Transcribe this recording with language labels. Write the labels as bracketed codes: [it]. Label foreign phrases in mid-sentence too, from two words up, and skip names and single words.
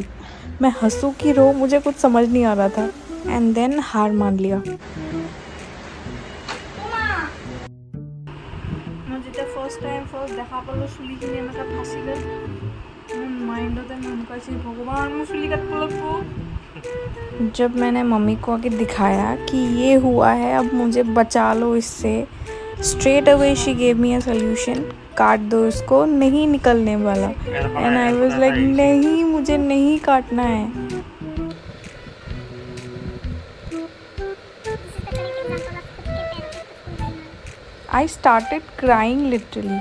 [hi] मैं हंसूं कि रो, मुझे कुछ समझ नहीं आ रहा था। [en] and then [hi] हार मान लिया। [as] ফার্স্ট দেখা পালো চুলিখিনি এনেকৈ ফাঁচি গ'ল। মোৰ মাইণ্ডতে মনকৈ আছিল ভগৱান মোৰ চুলি কাটিব লাগিব। [hi] जब मैंने मम्मी को आके दिखाया कि ये हुआ है, अब मुझे बचा लो इससे, [en] straight away she gave me a solution, [hi] काट दो इसको, नहीं निकलने वाला। [en] and I was like [hi] नहीं, मुझे नहीं काटना है। [en] I started crying literally.